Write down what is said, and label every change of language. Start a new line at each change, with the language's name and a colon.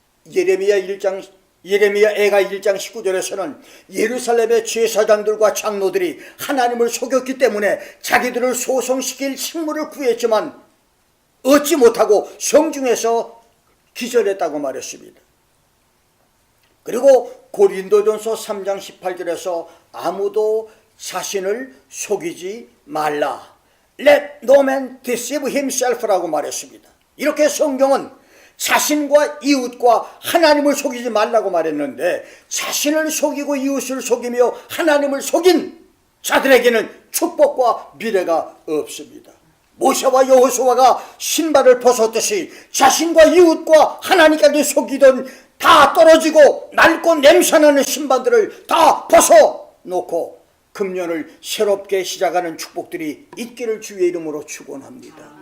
Korean: 예레미야 애가 1장 19절에서는 예루살렘의 제사장들과 장로들이 하나님을 속였기 때문에 자기들을 소송시킬 식물을 구했지만 얻지 못하고 성중에서 기절했다고 말했습니다. 그리고 고린도전서 3장 18절에서 아무도 자신을 속이지 말라.
English: Let no man deceive himself라고
Korean: 말했습니다. 이렇게 성경은 자신과 이웃과 하나님을 속이지 말라고 말했는데, 자신을 속이고 이웃을 속이며 하나님을 속인 자들에게는 축복과 미래가 없습니다. 모세와 여호수아가 신발을 벗었듯이 자신과 이웃과 하나님까지 속이던 다 떨어지고 낡고 냄새나는 신발들을 다 벗어놓고 금년을 새롭게 시작하는 축복들이 있기를 주의 이름으로 축원합니다.